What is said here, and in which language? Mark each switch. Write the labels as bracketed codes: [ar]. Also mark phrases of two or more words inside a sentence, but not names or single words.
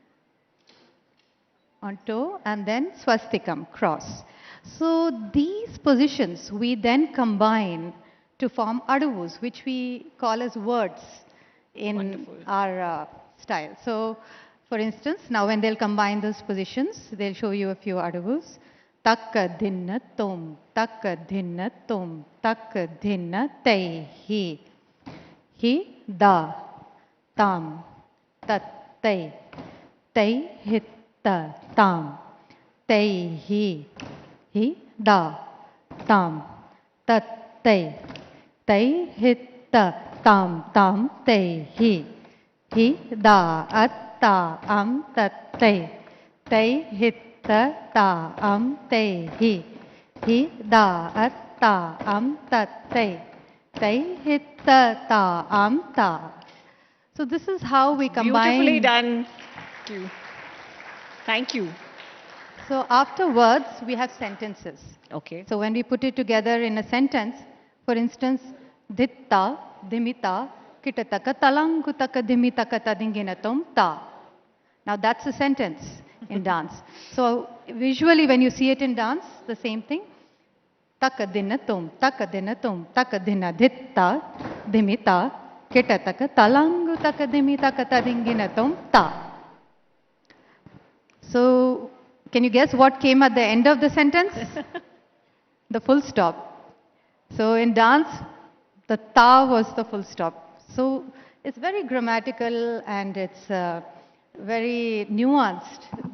[en] On toe, and then Swastikam, cross. So these positions we then combine to form adavus, which we call as words in our style. So for instance, now when they'll combine those positions, they'll show you a few adavus. Takka dhinna tom, takka dhinna tom, takka dhinna tei hi. Hi da, tam, tat tei, tei hitta tam, tei hi da, tam, tat tei, tei hitta tam, tam tei hi da at ta am tat tei, tei hitta ta am tei hi da at ta am tat tei, tei hitta ta am ta. So this is how we combine. Beautifully done. Thank you. Thank you. So after words, we have sentences. Okay. So when we put it together in a sentence, for instance, ditta, dimita, kitataka, talangutaka, dimitaka, tadinginatum, ta. Now that's a sentence in dance. So visually when you see it in dance, the same thing. Takadinatum, takadinatum, takadina ditta, dimita, kitataka, talangutaka, dimitaka, tadinginatum, ta. So can you guess what came at the end of the sentence? The full stop. So in dance, the ta was the full stop. So it's very grammatical and it's very nuanced, the